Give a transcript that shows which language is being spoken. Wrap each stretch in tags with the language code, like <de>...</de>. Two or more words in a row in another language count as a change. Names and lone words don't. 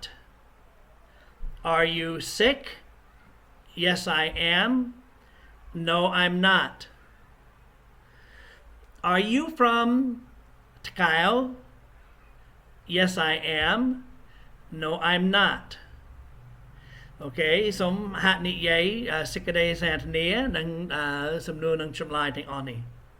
<en>Are you sick? Yes I am. No I'm not. Are you from Takao? Yes I am. No I'm not.</en> <km>Okay សូមហាក់និយាយសេចក្តីសន្ទនានិងសំណួរនឹងចម្លើយទាំងអស់នេះ</km>